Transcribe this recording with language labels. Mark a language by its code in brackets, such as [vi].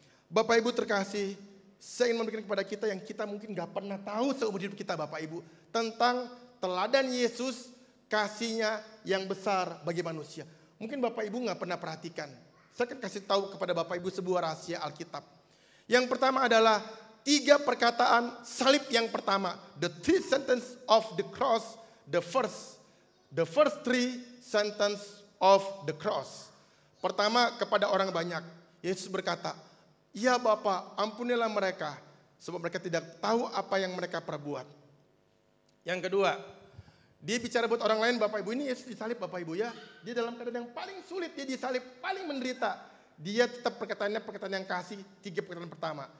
[id] Bapak Ibu terkasih, saya ingin memberikan kepada kita yang kita mungkin gak pernah tahu seumur hidup kita Bapak Ibu. Tentang teladan Yesus, kasihnya yang besar bagi manusia. Mungkin Bapak Ibu gak pernah perhatikan. Saya akan kasih tahu kepada Bapak Ibu sebuah rahasia Alkitab. Yang pertama adalah 3 perkataan salib yang pertama. [en] The 3 sentence of the cross, the first 3 sentence of the cross. [id] Pertama kepada orang banyak. Yesus berkata, ya Bapa, ampunilah mereka, sebab mereka tidak tahu apa yang mereka perbuat. Yang kedua, dia bicara buat orang lain Bapak Ibu, ini Yesus disalib Bapak Ibu ya. Dia dalam keadaan yang paling sulit, dia disalib, paling menderita. Dia tetap perkataannya perkataan yang kasih, 3 perkataan pertama.